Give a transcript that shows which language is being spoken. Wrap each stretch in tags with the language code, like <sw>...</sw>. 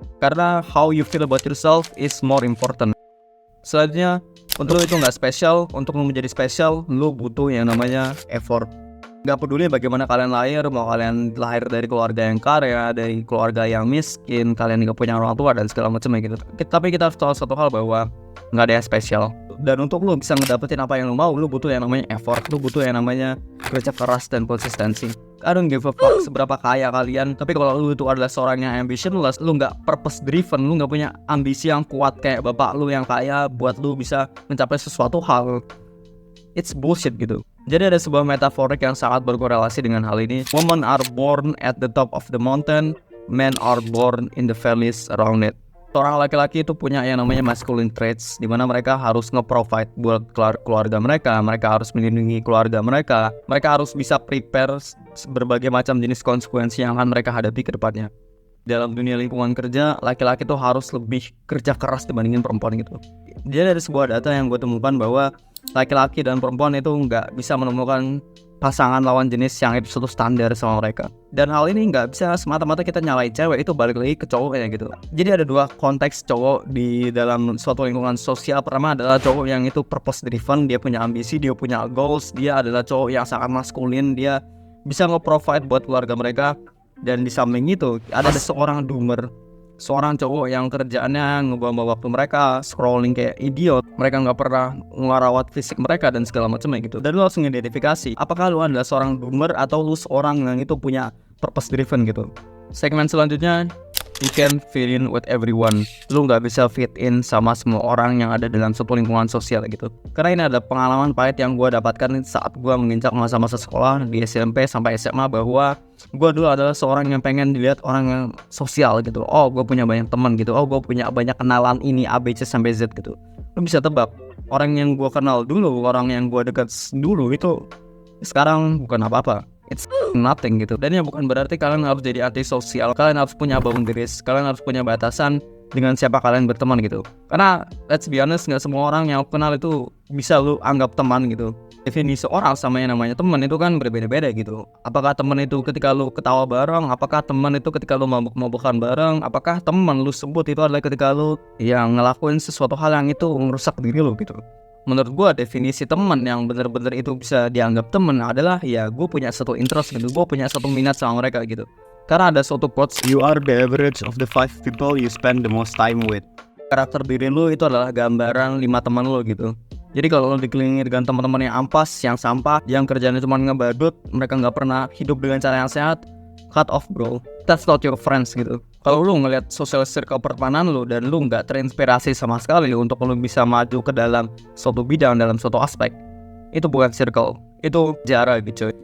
<en>Karena how you feel about yourself is more important.</en> <id>Selanjutnya, untuk lu itu nggak spesial, untuk lu menjadi spesial, lu butuh yang namanya effort. Gak peduli bagaimana kalian lahir, mau kalian lahir dari keluarga yang kaya, dari keluarga yang miskin, kalian gak punya orang tua dan segala macam gitu. Tapi kita harus tahu satu hal bahwa nggak ada yang spesial. Dan untuk lu bisa ngedapetin apa yang lu mau, lu butuh yang namanya effort, lu butuh yang namanya kerja keras dan konsistensi.</id> <en>I don't give a fuck</en> <id>seberapa kaya kalian, tapi kalau lu itu adalah seorang yang ambitionless, lu nggak purpose driven, lu nggak punya ambisi yang kuat kayak bapak lu yang kaya buat lu bisa mencapai sesuatu hal,</id> <en>it's bullshit</en> <id>gitu. Jadi ada sebuah metaforik yang sangat berkorelasi dengan hal ini.</id> <en>Women are born at the top of the mountain, men are born in the valleys around it.</en> <id>Seorang laki-laki itu punya yang namanya masculine traits, di mana mereka harus nge-provide buat keluarga mereka harus melindungi keluarga mereka harus bisa prepare berbagai macam jenis konsekuensi yang akan mereka hadapi ke depannya. Dalam dunia lingkungan kerja, laki-laki itu harus lebih kerja keras dibandingin perempuan gitu. Jadi ada sebuah data yang gue temukan bahwa laki-laki dan perempuan itu nggak bisa menemukan pasangan lawan jenis yang itu satu standar sama mereka. Dan hal ini nggak bisa semata-mata kita nyalain cewek, itu balik lagi ke cowoknya gitu. Jadi ada dua konteks cowok di dalam suatu lingkungan sosial. Pertama adalah cowok yang itu purpose driven, dia punya ambisi, dia punya goals, dia adalah cowok yang sangat maskulin, dia bisa nge-provide buat keluarga mereka. Dan di samping itu ada seorang doomer, seorang cowok yang kerjaannya ngebuang waktu mereka scrolling kayak idiot. Mereka nggak pernah ngerawat fisik mereka dan segala macamnya gitu. Dan lu harus mengidentifikasi apakah lu adalah seorang doomer atau lu seorang yang itu punya purpose driven gitu.</id> <en>Segmen selanjutnya, you can fit in with everyone.</en> <id>Lu nggak bisa fit in sama semua orang yang ada dalam suatu lingkungan sosial gitu. Karena ini ada pengalaman pahit yang gue dapatkan saat gue menginjak masa-masa sekolah di SMP sampai SMA, bahwa gue dulu adalah seorang yang pengen dilihat orang yang sosial gitu. Oh, gue punya banyak teman gitu. Oh, gue punya banyak kenalan ini ABC sampai Z gitu. Lu bisa tebak, orang yang gue kenal dulu, orang yang gue dekat dulu itu sekarang bukan apa-apa.</id> <en>It's nothing</en> <id>gitu. Dan ya bukan berarti kalian harus jadi antisosial. Kalian harus punya boundaries, kalian harus punya batasan dengan siapa kalian berteman gitu. Karena</id> <en>let's be honest,</en> <id>gak semua orang yang aku kenal itu bisa lu anggap teman gitu. Definisi orang sama yang namanya teman itu kan berbeda-beda gitu. Apakah teman itu ketika lu ketawa bareng, apakah teman itu ketika lu mabuk-mabukan bareng, apakah teman lu sebut itu adalah ketika lu yang ngelakuin sesuatu hal yang itu merusak diri lu gitu. Menurut gue definisi teman yang benar-benar itu bisa dianggap teman adalah ya gue punya satu interest gitu, gue punya satu minat sama mereka gitu. Karena ada suatu quotes,</id> <en>you are the average of the 5 people you spend the most time with.</en> <id>Karakter diri lu itu adalah gambaran 5 teman lu gitu. Jadi kalau lu dikelilingi dengan teman-teman yang ampas, yang sampah, yang kerjanya cuma ngebadut, mereka nggak pernah hidup dengan cara yang sehat,</id> <en>cut off bro, that's not your friends</en> <id>gitu. Kalau lu ngelihat social circle pertemanan lu dan lu nggak terinspirasi sama sekali untuk lu bisa maju ke dalam suatu bidang, dalam suatu aspek, itu bukan circle, itu jarak gitu.</id>